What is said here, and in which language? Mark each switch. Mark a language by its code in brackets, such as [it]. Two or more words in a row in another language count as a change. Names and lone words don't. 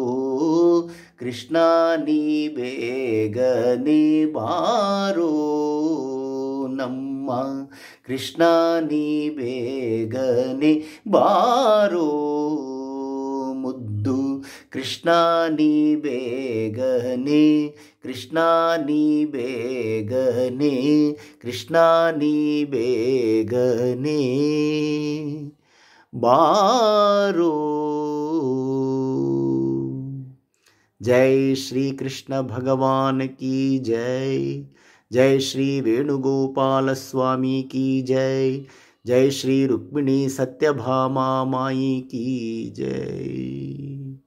[kn] ಕೃಷ್ಣ ನೀ ಬೇಗನೆ ಬಾರೋ ನಮ್ಮ, ಕೃಷ್ಣ ನೀ ಬೇಗನೆ ಬಾರೋ ಮುದ್ದು, ಕೃಷ್ಣ ನೀ ಬೇಗನೆ, ಕೃಷ್ಣ ನೀ ಬೇಗನೆ, ಕೃಷ್ಣ ನೀ ಬೇಗನೆ ಬಾರೋ. [hi] जय श्री कृष्ण भगवान की जय. जय श्री वेणुगोपाल स्वामी की जय. जय श्री रुक्मिणी सत्यभामा माई की जय.